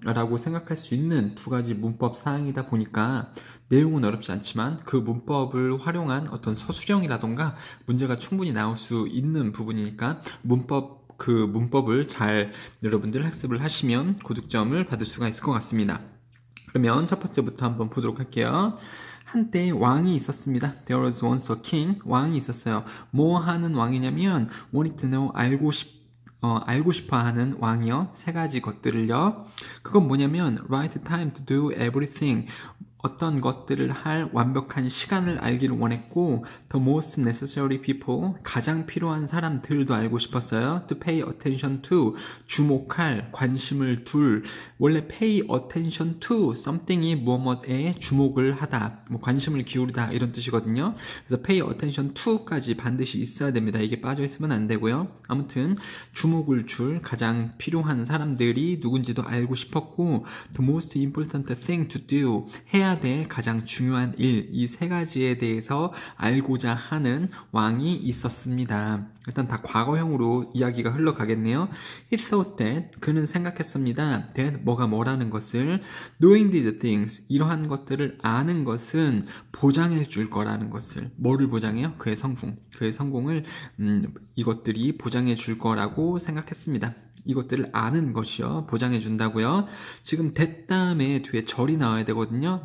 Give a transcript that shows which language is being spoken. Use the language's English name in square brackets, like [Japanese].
[Korean] 라고 생각할 수 있는 두 가지 문법 사항이다 보니까 내용은 어렵지 않지만 그 문법을 활용한 어떤 서술형이라던가 문제가 충분히 나올 수 있는 부분이니까 그 문법을 잘 여러분들 학습을 하시면 고득점을 받을 수가 있을 것 같습니다. 그러면 첫 번째부터 한번 보도록 할게요. 한때 왕이 있었습니다. [English] There was once a king. [Korean] 왕이 있었어요. 뭐 하는 왕이냐면 [English] wanted to know, [Korean] 알고 싶어 하는 왕이요. 세 가지 것들을요. 그건 뭐냐면 [English] right time to do everything. [Korean] 어떤 것들을 할 완벽한 시간을 알기를 원했고, [English] the most necessary people, [Korean] 가장 필요한 사람들도 알고 싶었어요. [English] to pay attention to, [Korean] 주목할, 관심을 둘. 원래 [English] pay attention to something [Korean] 이 무엇에 주목을 하다, 관심을 기울이다 이런 뜻이거든요. 그래서 [English] pay attention to [Korean] 까지 반드시 있어야 됩니다. 이게 빠져 있으면 안 되고요. 아무튼 주목을 줄 가장 필요한 사람들이 누군지도 알고 싶었고, [English] the most important thing to do, [Korean] 해야 될 가장 중요한 일, 이 세 가지에 대해서 알고자 하는 왕이 있었습니다. 일단 다 과거형으로 이야기가 흘러가겠네요. [English] He thought that, [Korean] 그는 생각했습니다. that, 뭐라는 것을, [English] knowing these things, [Korean] 이러한 것들을 아는 것은 보장해 줄 거라는 것을. 뭐를 보장해요? 그의 성공을 이것들이 보장해 줄 거라고 생각했습니다. 이것들을 아는 것이요, 보장해 준다고요. 지금 that 다음에 뒤에 절이 나와야 되거든요.